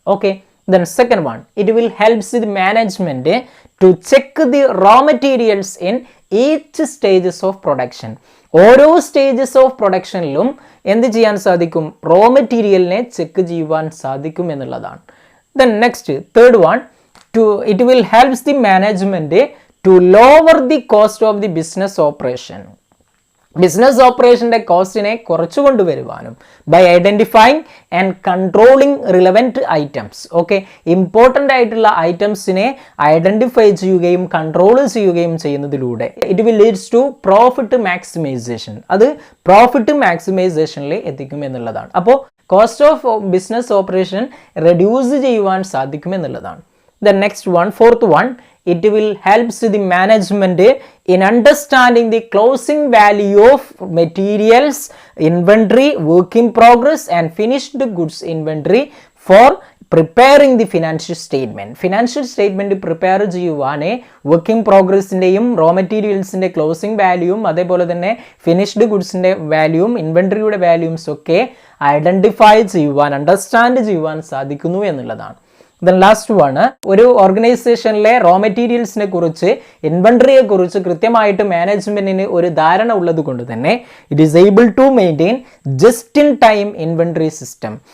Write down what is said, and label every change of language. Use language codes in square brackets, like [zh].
[en] Okay, then second one, it will helps the management to check the raw materials in each stages of production. [ml] ഓരോ stages of പ്രൊഡക്ഷനിലും എന്ത് ചെയ്യാൻ സാധിക്കും? Raw മെറ്റീരിയലിനെ check ചെയ്യുവാൻ സാധിക്കും എന്നുള്ളതാണ്. [en] Then next third one, it will helps the management to lower the cost of the business operation. [ml] Business ഓപ്പറേഷൻ്റെ കോസ്റ്റിനെ കുറച്ചു കൊണ്ടുവരുവാനും [en] By identifying and controlling relevant items. [ml] Okay, important ആയിട്ടുള്ള ഐറ്റംസിനെ ഐഡൻറ്റിഫൈ ചെയ്യുകയും കൺട്രോൾ ചെയ്യുകയും ചെയ്യുന്നതിലൂടെ [en] It will leads to profit maximisation. [ml] അത് profit മാക്സിമൈസേഷനിൽ എത്തിക്കും എന്നുള്ളതാണ്. അപ്പോൾ cost of business operation reduce ചെയ്യുവാൻ സാധിക്കും എന്നുള്ളതാണ്. [en] The next one, fourth one, it will helps the management in understanding the closing value of materials, inventory, work in progress and finished goods inventory for preparing the financial statement. [ml] Financial statement prepare ചെയ്യുവാനേ working പ്രോഗ്രസിൻ്റെയും raw മെറ്റീരിയൽസിൻ്റെ closing വാല്യൂവും അതേപോലെ തന്നെ finished ഗുഡ്സിൻ്റെ വാല്യൂവും ഇൻവെൻട്രിയുടെ വാല്യൂംസ് ഒക്കെ identify ചെയ്യുവാൻ understand ചെയ്യുവാൻ സാധിക്കുന്നു എന്നുള്ളതാണ്. Then last one, ഒരു ഓർഗനൈസേഷനിലെ raw മെറ്റീരിയൽസിനെ കുറിച്ച് ഇൻവെന്ററിയെ കുറിച്ച് കൃത്യമായിട്ട് മാനേജ്മെന്റിന് ഒരു ധാരണ ഉള്ളത് കൊണ്ട് തന്നെ [en] It is able to maintain just in time inventory system.